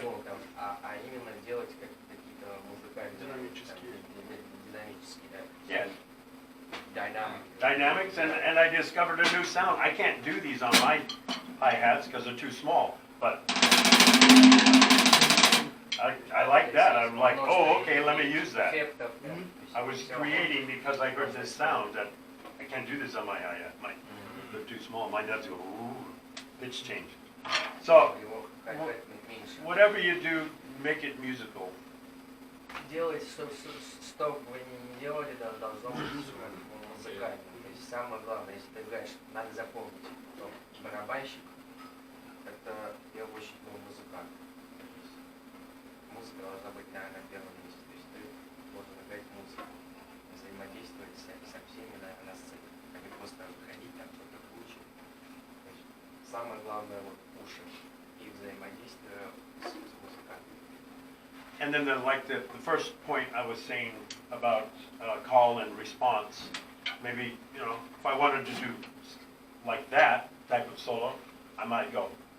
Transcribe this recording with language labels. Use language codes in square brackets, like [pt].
[ru] звуком, а именно делать какие-то музыкальные Динамические. динамические, да. [en] yeah, Dynamic. dynamics, and I discovered a new sound. I can't do these on my hi-hats because they're too small, but I like that. I'm like, oh, okay, let me use that. [ru] Эффектов, да. [en] I was creating because I heard this sound that I can't do this on my hi-hat. They're too small. Mine does go, ooh, pitch change. So, [ru] Его как-то меньше. [en] whatever you do, make it musical. [ru] Делать, что бы вы ни делали, должно быть музыкально. То есть самое главное, если ты играешь, надо запомнить, что барабанщик это в первую очередь музыкант. Музыка должна быть на первом месте. То есть ты должен играть музыку, взаимодействовать со всеми на сцене, а не просто ходить там что-то выучить. Самое главное вот уши и взаимодействие с музыкантом. [en] And then like the first point I was saying about call and response, maybe, you know, if I wanted to do like that type of solo, I might go.